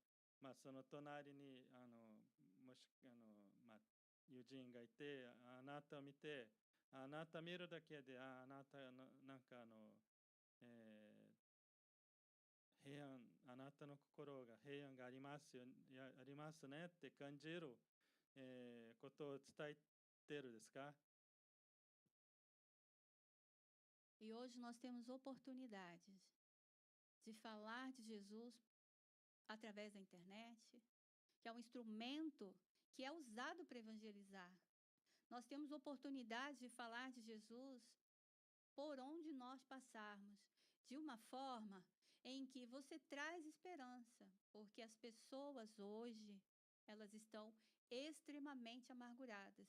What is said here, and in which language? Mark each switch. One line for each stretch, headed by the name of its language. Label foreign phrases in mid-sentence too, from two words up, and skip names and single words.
Japanese: その隣にもし友人がいて、あなたを見て、あなた見るだけで、あなたのなんか平安、あなたの心が平安がありますよ、ありますねって感じる、ことを伝えているですか？
Portuguese: E hoje nós temos oportunidades de falar de Jesus através da internet, que é um instrumento que é usado para evangelizar. Nós temos oportunidade de falar de Jesus por onde nós passarmos, de uma forma em que você traz esperança, porque as pessoas hoje, elas estão extremamente amarguradas.